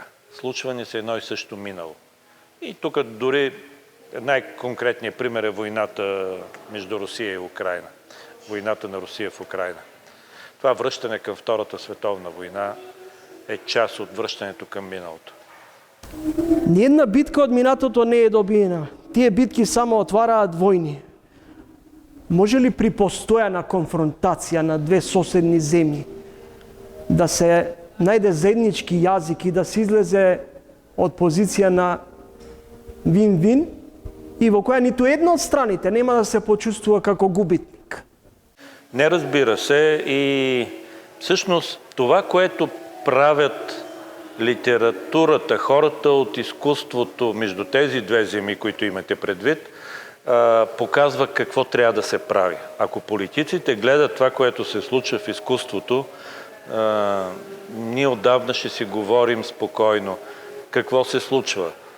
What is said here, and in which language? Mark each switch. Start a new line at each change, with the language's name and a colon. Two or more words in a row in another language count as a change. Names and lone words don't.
Bulgarian: Случва ни се едно и също минало. И тук дори най-конкретният пример е войната между Русия и Украйна. Войната на Русия в Украйна. Това връщане към Втората световна война е част от връщането към миналото.
Macedonian: Ниедна битка од минатото не е добиена. Тие битки само отвараат војни. Може ли при постојана конфронтација на две соседни земји да се најде заеднички јазик и да се излезе од позиција на вин-вин и во која ниту една од страните нема да се почувствува како губитник?
Bulgarian: Не, разбира се, и всъщност това, което правят литературата, хората от изкуството между тези две земи, които имате предвид, показва какво трябва да се прави. Ако политиците гледат това, което се случва в изкуството, ние отдавна ще си говорим спокойно какво се случва.